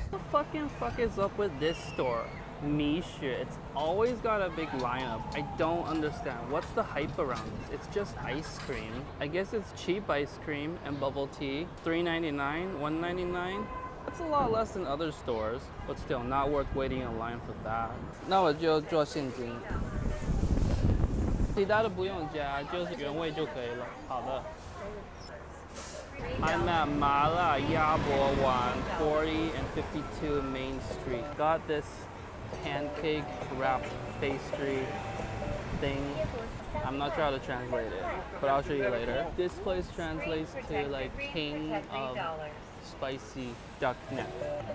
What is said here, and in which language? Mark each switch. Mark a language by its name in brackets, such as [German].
[English] What the fuck is up with this store? Mishi, it's always got a big lineup. I don't understand. What's the hype around this? It's just ice cream. I guess it's cheap ice cream and bubble tea. $3.99, $1.99. That's a lot less than other stores, but still not worth waiting in line for that. [Chinese] 那我就做现金，其他的不用加，就是原味就可以了。好的。 [English] I'm at Mala Yabo 140 and 52 Main Street. Got this pancake wrapped pastry thing. I'm not sure how to translate it, but I'll show you later. This place translates to like king of spicy duck neck. $5.